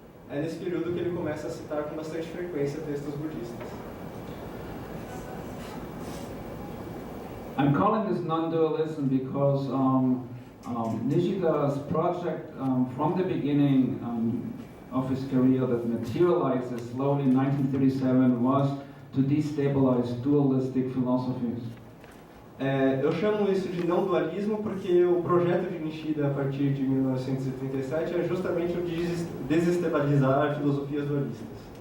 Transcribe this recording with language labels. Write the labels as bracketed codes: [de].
[pt] É nesse período que ele começa a citar com bastante frequência textos budistas. [en] I'm calling this non-dualism because Nishida's project from the beginning of his career that materializes slowly in 1937 was to destabilize dualistic philosophies. [pt] Eu chamo isso de não-dualismo porque o projeto de Nishida a partir de 1937 é justamente o de desestabilizar filosofias dualistas.